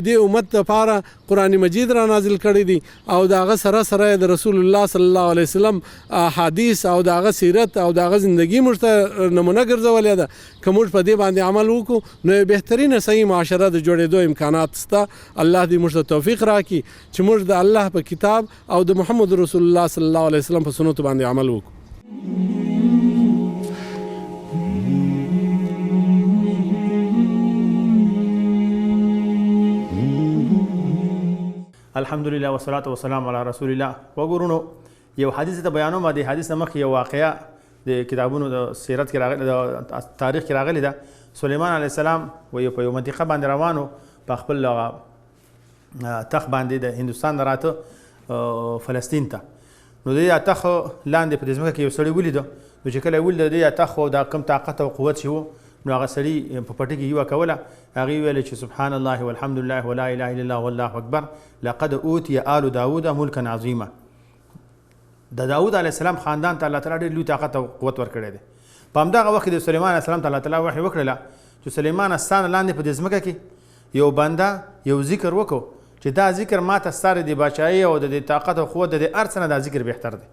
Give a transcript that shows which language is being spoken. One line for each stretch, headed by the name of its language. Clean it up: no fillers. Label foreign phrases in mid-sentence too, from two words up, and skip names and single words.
Pashto: دې امت لپاره قرآن مجید را نازل کړی دی او د هغه سره سره د
Arabic: رسول الله صلی الله علیه وسلم
Pashto: حدیث او د هغه سیرت او د هغه زندگی موږ ته نمونه ګرځولې ده که موږ په دې باندې عمل وکړو نو بهترینه صحیح معاشره د جوړېدو امکانات شته الله دې موږ ته توفیق راکړي چې موږ د الله په کتاب او د
Arabic: محمد رسول الله صلی الله علیه وسلم
Pashto: په سنتو باندې عمل وکړو.
Arabic: الحمدلله والصلاة والسلام علی رسول الله.
Pashto: وګورونو یو حدیث ته بیانوم د حدیث مخ یو واقعیا د کتابونو د سیرت کې راغلی د تاریخ کې راغلی ده. سلیمان
Arabic: علیه السلام
Pashto: و یو په یو منطقه باندې روانو په خپل تخ باندې د هندوستان راته فلسطین ته نو د تخ لاندې په دې ځمکه کې یو سړی ولیده نو چې کله ولید د تخ دا کم طاقت او قوت شو نو هغه سړي په پټي کې یو کوله هغه ویل چې
Arabic: سبحان الله والحمد لله ولا اله الا الله والله اکبر لقد اوتي آل داود ملكا عظیما.
Pashto: د داود
Arabic: علیه السلام
Pashto: خاندان ته الله تعالی ډېر لوی طاقت او قوت ورکړی دی. په همدغه وخت د سلیمان
Arabic: علیه السلام
Pashto: ته الله تعالی وحی وکړله چې سلیمان استان لاندې په دې ځمکه کې یو بنده یو ذکر وکړو چې دا ذکر ماته ستاره د بادشاهۍ او د طاقت او قوت د هر څه نه دا ذکر بهتر دی.